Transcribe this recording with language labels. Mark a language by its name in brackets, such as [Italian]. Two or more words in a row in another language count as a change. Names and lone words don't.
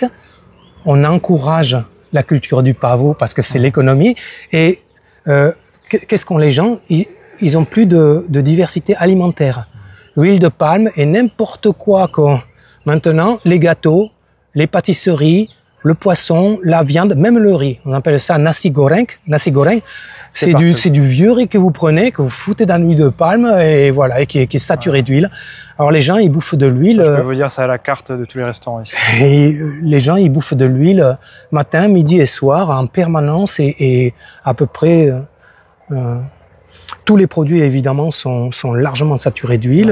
[French] On encourage la culture du pavot parce que c'est l'économie. Et qu'est-ce qu'ont les gens? ils ont plus de diversité alimentaire. L'huile de palme et n'importe quoi maintenant, les gâteaux, les pâtisseries, le poisson, la viande, même le riz. On appelle ça [Indonesian] nasi goreng. Nasi goreng, [French] c'est du vieux riz que vous prenez, que vous foutez dans l'huile de palme et voilà, et qui est saturé d'huile. Alors les gens, ils bouffent de l'huile. Je peux vous dire, c'est à la carte de tous les restaurants ici. Et les gens, ils bouffent de l'huile matin, midi et soir en permanence et à peu près tous les produits évidemment sont largement saturés d'huile.